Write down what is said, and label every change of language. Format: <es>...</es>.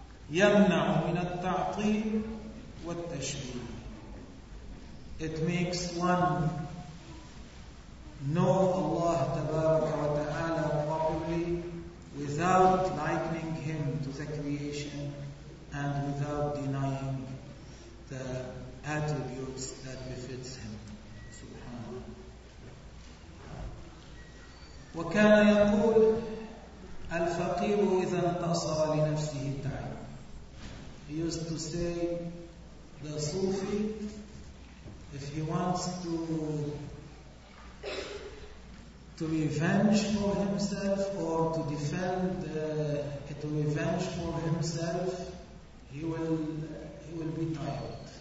<ar>يمنع من التعطيل والتشبيه.</ar> <en>It makes one know Allah</en> <ar>تبارك وتعالى</ar> <en>properly without likening Him to the creation and without denying the attributes that befits Him.</en> <ar>وكان يقول الفقير إذا انتصر لنفسه تعالى.</ar> <en>He used to say the Sufi, if he wants to revenge for himself or to defend to revenge for himself, he will be tired.</en>